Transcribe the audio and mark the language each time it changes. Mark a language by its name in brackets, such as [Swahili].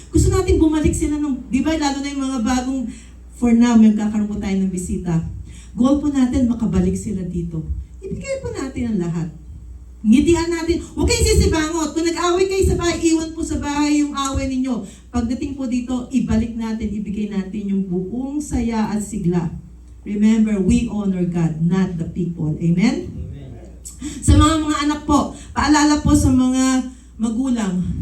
[Filipino] Gusto natin bumalik sila ng, di ba, lalo na yung mga bagong, for now, may kakaroon po tayo ng bisita. Goal po natin, makabalik sila dito. Ibigay po natin ang lahat. Ngitian natin. Huwag kayong sisibangot. Kung nag-away kayo sa bahay, iwan po sa bahay yung away ninyo. Pagdating po dito, ibalik natin, ibigay natin yung buong saya at sigla. [English] Remember, we honor God, not the people. Amen? [Filipino] Sa mga anak po, paalala po sa mga magulang,